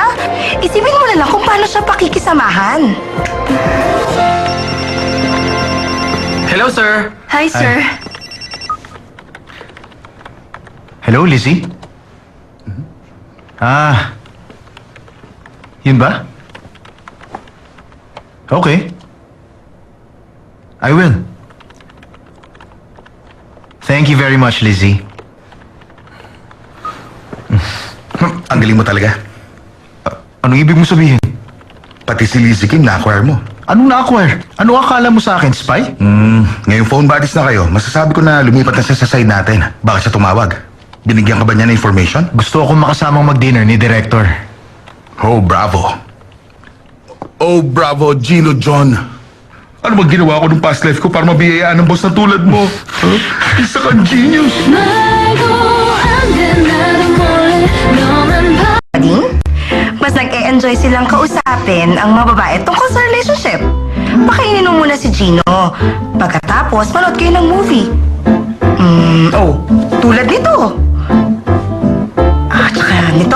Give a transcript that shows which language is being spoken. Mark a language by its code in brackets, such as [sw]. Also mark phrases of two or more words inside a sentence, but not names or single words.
[tl] Isipin mo na lang kung paano siya pakikisamahan. [en] Hello, sir. Hi, sir. Hello, Lizzie? [tl] Yun ba? [en] Okay. I will. Thank you very much, Lizzie. [tl] Ang galing mo talaga. Anong ibig mo sabihin? Pati si Lizzie Kim na-acquire mo. Anong na-acquire? Ano akala mo sa akin, spy? Ngayong [en] phone buddies [tl] na kayo, masasabi ko na lumipat na siya sa side natin. Baka siya tumawag. Binigyan ka ba niya ng information? Gusto akong makasamang mag-dinner ni Director. [en] Oh, bravo. Oh, bravo, Gino John. [tl] Ano bang ginawa ko nung [en] past life [tl] ko para mabiyayaan ng boss na tulad mo? Isa kang genius. [ko] 말도 안 돼 나도 몰래 너만 [tl] Ading? Mas nag-e-enjoy silang kausapin ang mga babae tungkol sa relationship. Pakainin mo muna si Gino. Pagkatapos, manood kayo ng movie. Tulad nito. Tsaka nito.